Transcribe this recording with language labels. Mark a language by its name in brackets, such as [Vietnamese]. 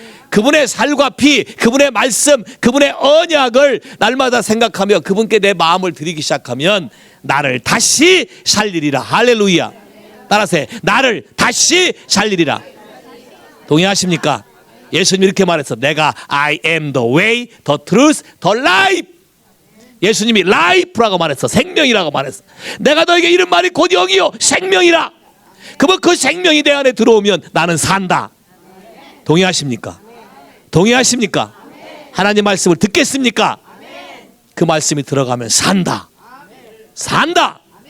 [Korean] 그분의 살과 피, 그분의 말씀, 그분의 언약을 날마다 생각하며 그분께 내 마음을 드리기 시작하면 나를 다시 살리리라. 할렐루야. 따라서 해. 나를 다시 살리리라. 동의하십니까? 예수님이 이렇게 말했어. 내가 [English] I am the way, the truth, the life. [Korean] 예수님이 life라고 말했어. 생명이라고 말했어. 내가 너에게 이런 말이 곧 영이요 생명이라. 그러면 그 생명이 내 안에 들어오면 나는 산다. 동의하십니까? 동의하십니까? 하나님 말씀을 듣겠습니까? 그 말씀이 들어가면 산다. 산다.